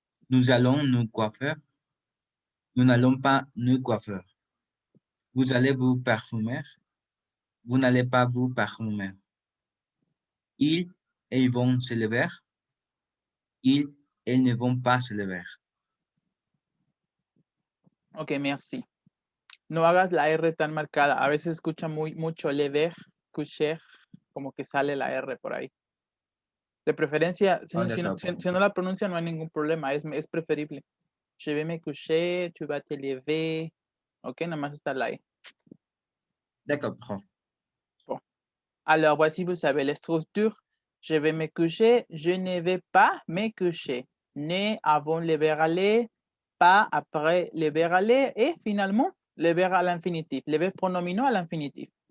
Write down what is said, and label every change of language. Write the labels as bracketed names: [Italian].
[French] Nous allons nous coiffer. Nous n'allons pas nous coiffer. Vous allez vous parfumer. Vous n'allez pas vous parfumer. Ils, elles vont se lever. Ils, elles ne vont pas se lever. Ok, merci. [Spanish] No hagas la R tan marcada. A veces escucha mucho lever, coucher, como que sale la R por ahí. De preferencia, si no la pronuncia no hay ningún problema, es preferible. [French] Je vais me coucher, tu vas te lever. [Spanish] Ok, nada más está la E. [French] D'accord, prof. Alors, voici, vous savez, les structures. Je vais me coucher, je ne vais pas me coucher. Ne avant le verbe aller, pas après le verbe aller et finalement le verbe à l'infinitif, le verbe pronominaux à l'infinitif.